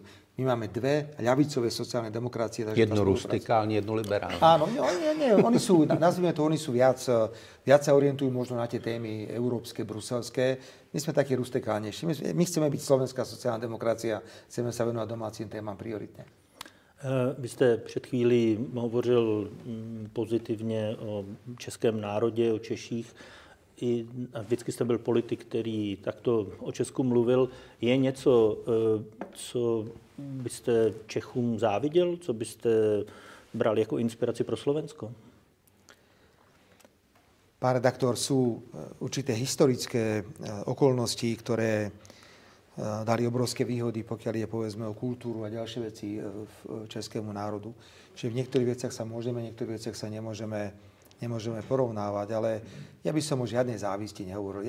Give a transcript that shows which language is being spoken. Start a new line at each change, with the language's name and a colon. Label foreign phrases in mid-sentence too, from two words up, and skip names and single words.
Slovak: My máme dve ľavicové sociálne demokracie. Jednu rustikálne, jednu liberálne. Áno, nie, oni sú, nazvime to, oni sú viac sa orientujú možno na tie témy európske, bruselské. My sme takí rustikálnejší. My chceme byť slovenská sociálna demokracia, chceme sa venovať domácim témam prioritne.
Czech: Vy jste před chvílí hovořil pozitivně o českém národě, o Češích. A vždycky jste byl politik, který takto o Česku mluvil. Je něco, co byste Čechům záviděl, co byste bral jako inspiraci pro Slovensko?
Slovak: Pán redaktor, sú určité historické okolnosti, ktoré dali obrovské výhody, pokiaľ je povedzme o kultúru a ďalšie veci v českému národu. Čiže v niektorých veciach sa môžeme, v niektorých veciach sa nemôžeme porovnávať, ale ja by som o žiadnej závisti nehovoril.